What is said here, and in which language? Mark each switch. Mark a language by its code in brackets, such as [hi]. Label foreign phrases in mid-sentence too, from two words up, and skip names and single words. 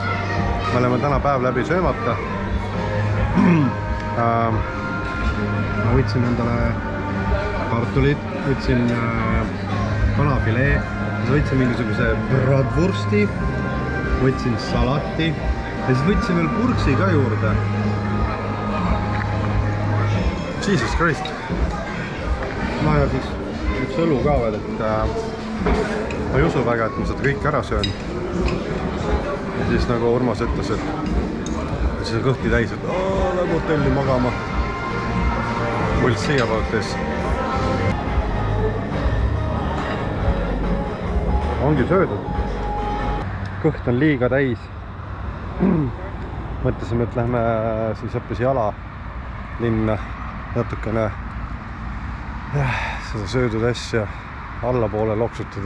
[et] Me oleme täna päev läbi söömata. Ma võtsin endale kartulid, võtsin kanafilee, võtsin mingisuguse bratwursti, võtsin salati ja siis võtsin veel purksi ka juurde. [en] Jesus Christ. [et] No ja siis üks õlu ka veel, et ma ei usu väga, et ma seda kõik ära söön. Ja siis nagu Urmas ütles, et siis on kõhti täis, et läbi hotelli magama. [en] We'll see about this. [et] Ongi söödud. Kõht on liiga täis. Mõtlesime, et lähme siis hoopis jala linna natukene seda söödud asja allapoole loksutada.